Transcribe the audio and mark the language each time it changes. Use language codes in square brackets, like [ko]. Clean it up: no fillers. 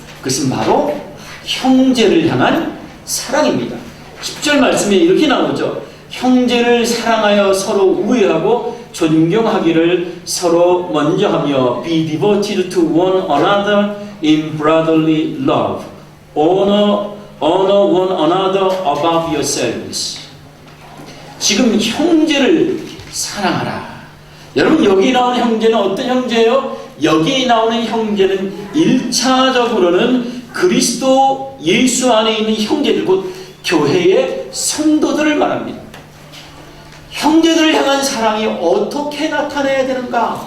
[ko] 그것은 바로 형제를 향한 사랑입니다. 10절 말씀에 이렇게 나오죠. 형제를 사랑하여 서로 우애하고 존경하기를 서로 먼저 하며 [en] be devoted to one another in brotherly love. Honor one another above yourselves. [ko] 지금 형제를 사랑하라. 여러분, 여기 나오는 형제는 어떤 형제예요? 여기 나오는 형제는 1차적으로는 그리스도 예수 안에 있는 형제들, 곧 교회의 성도들을 말합니다. 형제들을 향한 사랑이 어떻게 나타나야 되는가?